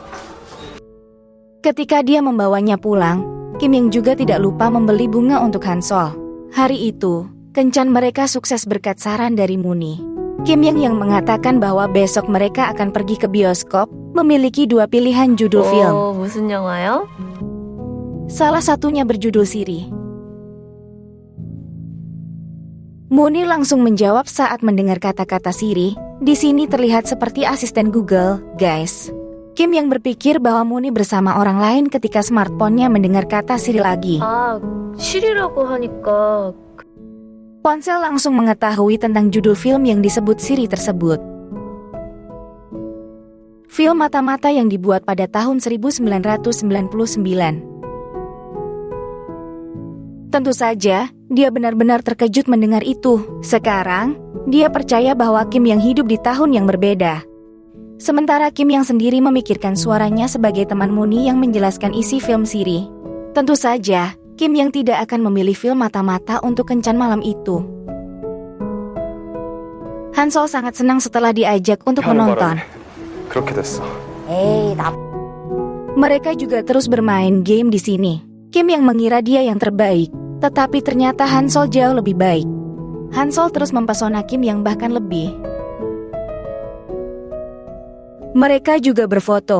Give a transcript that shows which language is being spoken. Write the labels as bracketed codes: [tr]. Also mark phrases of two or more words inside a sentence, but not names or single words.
[id] Ketika dia membawanya pulang, Kim yang juga tidak lupa membeli bunga untuk Hansol. Hari itu, kencan mereka sukses berkat saran dari Mooney. Kim yang mengatakan bahwa besok mereka akan pergi ke bioskop, memiliki dua pilihan judul film. [ko] 무슨 영화요? [id] Salah satunya berjudul Siri. Mooney langsung menjawab saat mendengar kata-kata Siri. Di sini terlihat seperti asisten Google, guys. Kim yang berpikir bahwa Mooney bersama orang lain ketika smartphone-nya mendengar kata Siri lagi. [ko] 시리라고 하니까 [id] Ponsel langsung mengetahui tentang judul film yang disebut Siri tersebut. Film mata-mata yang dibuat pada tahun 1999. Tentu saja, dia benar-benar terkejut mendengar itu. Sekarang, dia percaya bahwa Kim yang hidup di tahun yang berbeda. Sementara Kim yang sendiri memikirkan suaranya sebagai teman Mooney yang menjelaskan isi film Siri. Tentu saja, Kim yang tidak akan memilih film mata-mata untuk kencan malam itu. Hansol sangat senang setelah diajak untuk menonton. [ko] 그렇게 됐어. [id] Mereka juga terus bermain game di sini. Kim yang mengira dia yang terbaik, tetapi ternyata Hansol jauh lebih baik. Hansol terus mempesona Kim yang bahkan lebih. Mereka juga berfoto.